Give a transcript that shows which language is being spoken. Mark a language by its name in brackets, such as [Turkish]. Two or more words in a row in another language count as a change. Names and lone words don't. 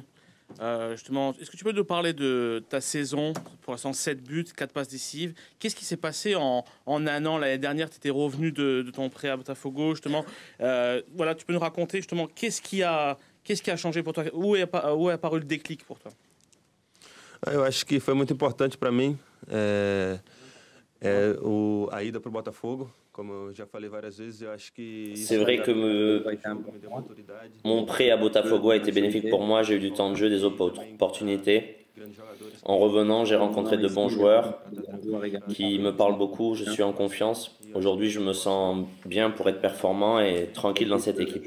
[French] Justement, est-ce que tu peux nous parler de ta saison? Pour l'instant, 7 buts, 4 passes décisives. Qu'est-ce qui s'est passé en un an? L'année dernière, tu étais revenu de ton prêt à Botafogo, justement. Voilà, tu peux nous raconter, justement, qu'est-ce qui a changé pour toi? Où est apparu le déclic pour toi? [Portuguese] Eu acho que foi muito importante para mim a ida para o Botafogo. Comme eu já falei várias vezes, eu acho que [French] C'est vrai que mon prêt à Botafogo a été bénéfique pour moi. J'ai eu du temps de jeu, des opportunités. En revenant, j'ai rencontré de bons joueurs qui me parlent beaucoup. Je suis en confiance. Aujourd'hui, je me sens bien pour être performant et tranquille dans cette équipe.